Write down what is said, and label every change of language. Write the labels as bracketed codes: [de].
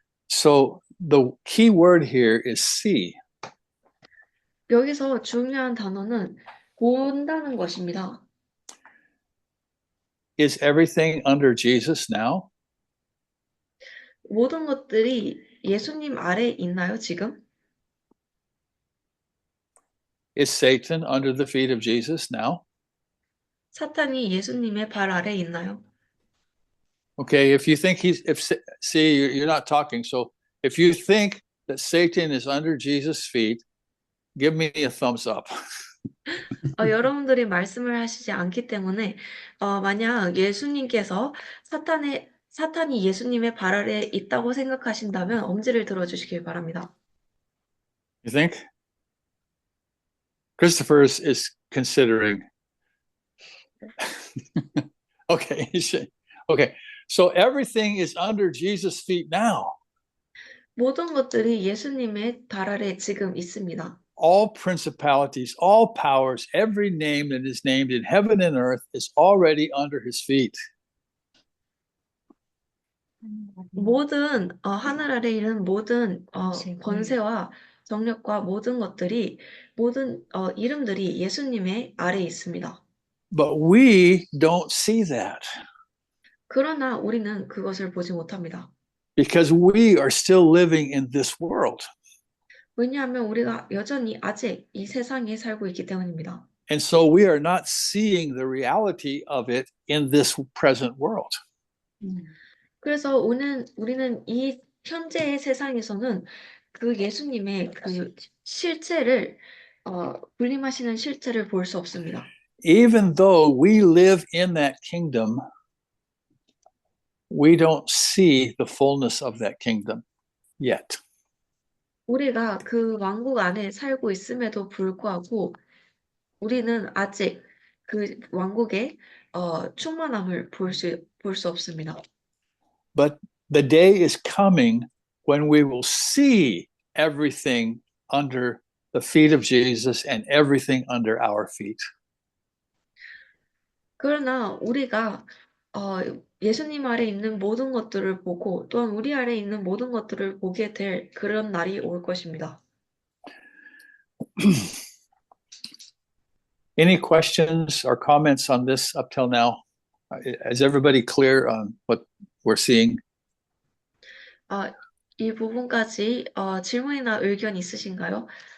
[en] So the key word here is see. [ko] 여기서 중요한 단어는 본다는 것입니다. [en] Is everything under Jesus now? [ko] 모든 것들이 예수님 아래 있나요, 지금? [en] Is Satan under the feet of Jesus now? [ko] 사탄이 예수님의 발 아래 있나요? [en] Okay, if you think see, you're not talking. So if you think that Satan is under Jesus' feet, give me a thumbs up. [ko] 여러분들이 말씀을 하시지 않기 때문에 만약 예수님께서 사탄이 예수님의 발 아래 있다고 생각하신다면 엄지를 들어주시길 바랍니다. [en] You think? Christopher is considering. Okay, okay. So everything is under Jesus' feet now. [ko] 모든 것들이 예수님의 발 아래 지금 있습니다. [en] All principalities, all powers, every name that is named in heaven and earth is already under his feet. [ko] 모든 하늘 아래 있는 모든 권세와 정력과 모든 것들이 모든 이름들이 예수님의 아래에 있습니다. [en] But we don't see that [ko] 그러나 우리는 그것을 보지 못합니다. [en] because we are still living in this world. [ko] 왜냐하면 우리가 여전히 아직 이 세상에 살고 있기 때문입니다. [en] And so we are not seeing the reality of it in this present world. [ko] 그래서 우리는 이 현재의 세상에서는 그 예수님의 그 실체를 군림하시는 실체를 볼 수 없습니다. [en] Even though we live in that kingdom, we don't see the fullness of that kingdom yet. [ko] 우리가 그 왕국 안에 살고 있음에도 불구하고 우리는 아직 그 왕국의 충만함을 볼 수 없습니다. [en] But the day is coming when we will see everything under the feet of Jesus and everything under our feet. [ko] 그러나 우리가 예수님 아래 있는 모든 것들을 보고 또한 우리 아래 있는 모든 것들을 보게 될 그런 날이 올 것입니다. [en] Any questions or comments on this up till now? Is everybody clear on what we're seeing? [ko] 이 부분까지 질문이나 의견 있으신가요?